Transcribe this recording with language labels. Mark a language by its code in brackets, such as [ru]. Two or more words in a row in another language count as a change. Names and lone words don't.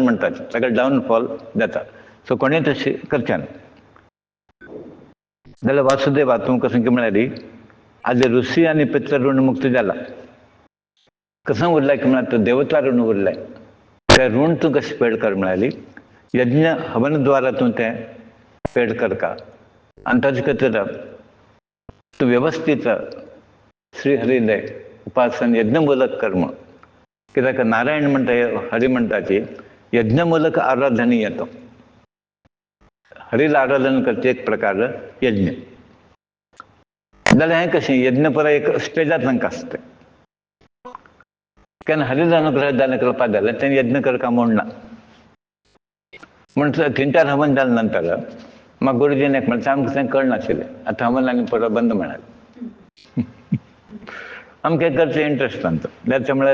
[kok] म्हणटा ताका डावनफॉल जाता सो कोणें तशें करचें ना जाल्यार वासुदेवा तूं कसं की म्हळ्यार आज ऋषी आनी पित्र ऋण मुक्त जाला कसं उरलां की म्हळ्यार तो देवता ऋण उरलें तें ऋण तूं कशें पेड कर म्हळ्यार यज्ञ हवन द्वारा तूं तें पेड करता आनी ताजे खातीर तूं वेवस्थीत श्रीहरीले उपासन यज्ञमूलक कर्म कित्याक नारायण म्हणटा हरी म्हणटा की यज्ञमूलक आराधनीय तो हरीला आराधन करचे एक प्रकार यज्ञ जाल्यार हें कशें यज्ञ परत एक स्टेजार तांकां आसता केन्ना हरीला अनुग्रह जालें कृपा जालें तें यज्ञ करता म्हूण ना म्हणटा 3-4 हवन जाले नंतर म्हाका गुरुजीन एक म्हणटा आमकां तें कळनाशिल्लें आतां हवन आनी परत बंद म्हणाले आमकां करचें इंट्रस्ट तांचो जाल्यार ते